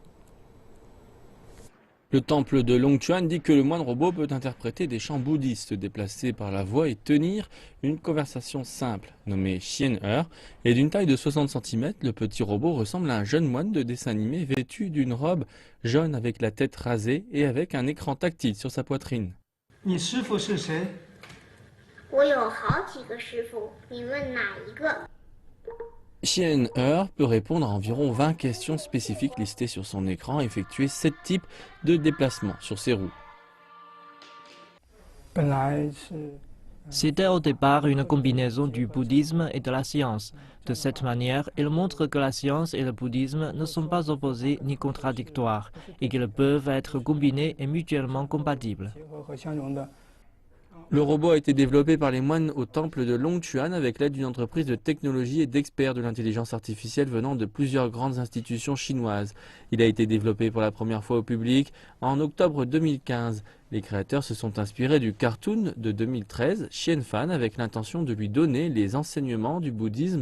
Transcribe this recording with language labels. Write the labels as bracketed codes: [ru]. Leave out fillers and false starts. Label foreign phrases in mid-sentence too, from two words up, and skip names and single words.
[fr] Le temple de Longchuan dit que le moine robot peut interpréter des chants bouddhistes, se déplacer par la voix et tenir une conversation simple, nommée Xian'er, et d'une taille de 60 cm, le petit robot ressemble à un jeune moine de dessin animé vêtu d'une robe jaune avec la tête rasée et avec un écran tactile sur sa poitrine. [zh] 你师傅是谁？我有好几个师傅，你问哪一个？ [fr] Xian'er peut répondre à environ 20 questions spécifiques listées sur son écran et effectuer 7 types de déplacements sur ses roues. [zh] 本来是 [fr] C'était au départ une combinaison du bouddhisme et de la science. De cette manière, il montre que la science et le bouddhisme ne sont pas opposés ni contradictoires et qu'ils peuvent être combinés et mutuellement compatibles. [zh] 结合和相融的。 [fr] Le robot a été développé par les moines au temple de Longchuan avec l'aide d'une entreprise de technologie et d'experts de l'intelligence artificielle venant de plusieurs grandes institutions chinoises. Il a été développé pour la première fois au public en octobre 2015. Les créateurs se sont inspirés du cartoon de 2013, Xianfan, avec l'intention de lui donner les enseignements du bouddhisme.